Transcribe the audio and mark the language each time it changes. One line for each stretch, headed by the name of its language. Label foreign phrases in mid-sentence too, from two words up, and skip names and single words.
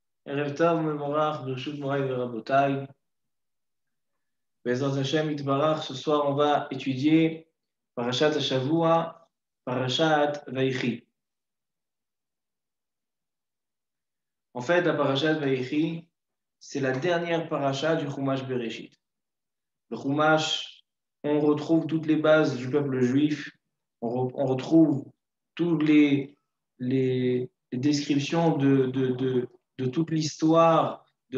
Hebrew: ערב טוב, מבורך, ברשות מורי ורבותי. בעזרת השם יתברך,
French: ce soir on va étudier
Hebrew: פרשת השבוע,
French: Parashat Vayechi. En fait, la Parashat Vayechi, c'est la dernière parasha du Chumash Bereshit. Le Chumash, on retrouve toutes les bases du peuple juif, on retrouve toutes les descriptions de toute l'histoire de